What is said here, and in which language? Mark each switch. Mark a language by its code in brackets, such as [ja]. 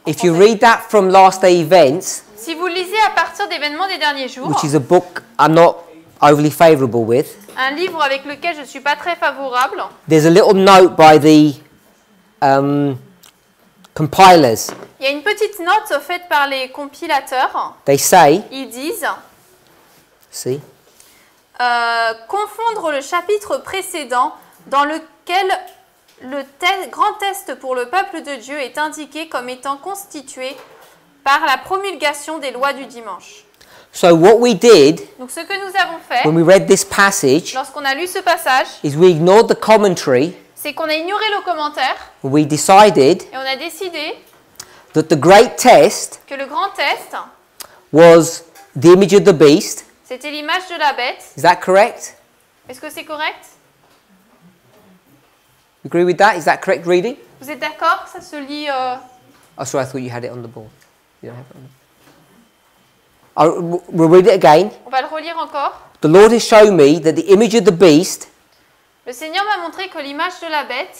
[en] if you read that from Last Day Events, [fr] Si vous lisez à partir d'Événements des derniers jours, [en] which is a book I'm not overly favourable with, [fr] un livre avec lequel je ne suis pas très favorable, [en] there's a little note by the compilers. [fr] il y a une petite note faite par les compilateurs. [en] They say, [fr] Ils disent [en] see, [fr] confondre le chapitre précédent dans lequel le grand test pour le peuple de Dieu est indiqué comme étant constitué par la promulgation des lois du dimanche. [en] so what we did [fr] Donc ce que nous avons fait [en] when we read this passage [fr] lorsqu'on a lu ce passage, [en] is we ignored the commentary [fr] c'est qu'on a ignoré le commentaire [en] and we decided [fr] et on a décidé [en] that the great test [fr] que le grand test, [en] was the image of the beast. [fr] c'était l'image de la bête. [en] Is that correct? [fr] Est-ce que c'est correct? [en] You agree with that? Is that correct reading? [fr] Vous êtes d'accord? Ça se lit... [en] Oh, sorry, I thought you had it on the board. You don't have it on the... We'll read it again. [fr] On va le relire encore. [en] The Lord has shown me that the image of the beast [fr] Le Seigneur m'a montré que l'image de la bête,